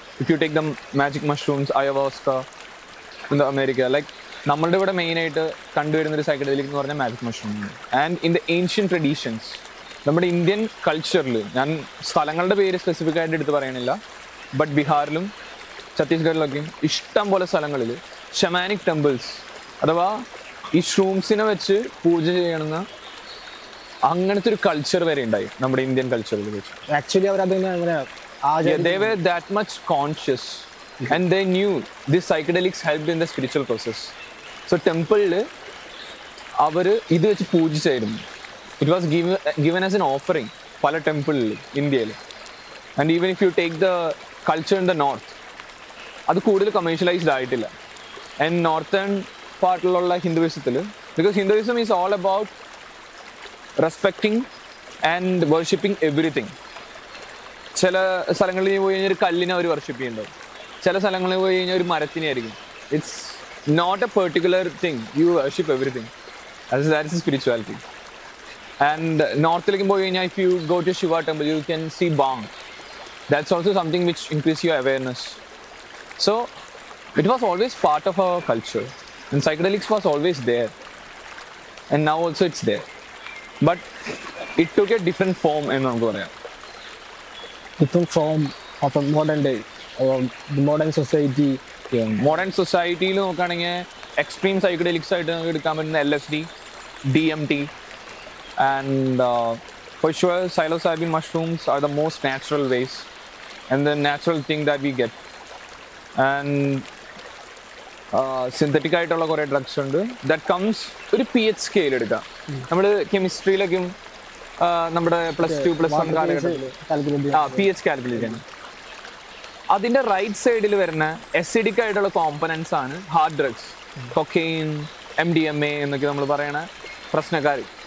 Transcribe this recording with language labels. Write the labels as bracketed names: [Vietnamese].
[English] If you take the magic mushrooms, ayahuasca in the America, like [Malayalam] നമ്മളുടെ ഇവിടെ മെയിനായിട്ട് കണ്ടുവരുന്ന ഒരു സൈക്കഡെലിക് എന്ന് പറഞ്ഞാൽ magic mushroom. [English] and in the ancient traditions, [Malayalam] നമ്മുടെ ഇന്ത്യൻ കൾച്ചറിൽ, ഞാൻ സ്ഥലങ്ങളുടെ പേര് സ്പെസിഫിക് ആയിട്ട് എടുത്ത് പറയണില്ല, ബട്ട് ബീഹാറിലും ഛത്തീസ്ഗഡിലൊക്കെയും ഇഷ്ടം പോലെ സ്ഥലങ്ങളിൽ ഷമാനിക് ടെമ്പിൾസ്, അഥവാ ഈ ഷ്രൂംസിനെ വെച്ച് പൂജ ചെയ്യണമെന്ന് അങ്ങനത്തെ ഒരു കൾച്ചർ വരെ ഉണ്ടായി നമ്മുടെ ഇന്ത്യൻ കൾച്ചറിൽ വെച്ച്. Actually our [English] they were that much conscious and they knew these psychedelics helped in the spiritual process. [Malayalam] So temple അവർ ഇത് വെച്ച് പൂജിച്ചായിരുന്നു. [English] It was given as an offering [Malayalam] പല ടെമ്പിളിൽ ഇന്ത്യയിൽ. [English] and even if you take the culture in the north, [Malayalam] അത് കൂടുതൽ commercialised ആയിട്ടില്ല. [English] and [Malayalam] northern പാർട്ടിലുള്ള ഹിന്ദുയിസത്തിൽ, [English] Because Hinduism is all about respecting and worshipping everything. [Malayalam] ചില സ്ഥലങ്ങളിൽ പോയി കഴിഞ്ഞാൽ ഒരു കല്ലിനെ അവർ വർഷിപ്പ് ചെയ്യുന്നുണ്ടാവും, ചില സ്ഥലങ്ങളിൽ പോയി കഴിഞ്ഞാൽ ഒരു മരത്തിനെ ആയിരിക്കും. [English] It's not a particular thing, you worship everything. That's spirituality. And [Malayalam] നോർത്തിലേക്ക് പോയി കഴിഞ്ഞാൽ [English] If you go to Shiva temple you can see bang. That's also something which increase your awareness. So it was always part of our culture and psychedelics was always there, and now also it's there, but it took a different form [Malayalam] എന്ന് നമുക്ക് പറയാം. [English] different form of a modern day or the modern society. [Malayalam] Modern സൊസൈറ്റിയിൽ നോക്കുകയാണെങ്കിൽ extreme psychedelics ആയിട്ട് നമുക്ക് എടുക്കാൻ പറ്റുന്ന [English] LSD, DMT, and for sure psilocybin mushrooms are the most natural ways and the natural thing that we get. [Malayalam] And synthetic ആയിട്ടുള്ള കുറേ drugs ഉണ്ട് [English] that comes [Malayalam] ഒരു PH സ്കെയിൽ എടുക്കാം. നമ്മൾ കെമിസ്ട്രിയിലൊക്കെയും നമ്മുടെ +2 +1 കാലഘട്ടത്തിൽ PH കാൽക്കുലേറ്റ് ചെയ്യണം. അതിൻ്റെ റൈറ്റ് സൈഡിൽ വരുന്ന എസിഡിക് ആയിട്ടുള്ള കോമ്പനൻസ് ആണ് ഹാർഡ് ഡ്രഗ്സ്, കൊക്കെയിൻ, MDMA എന്നൊക്കെ നമ്മൾ പറയണ പ്രശ്നക്കാർ.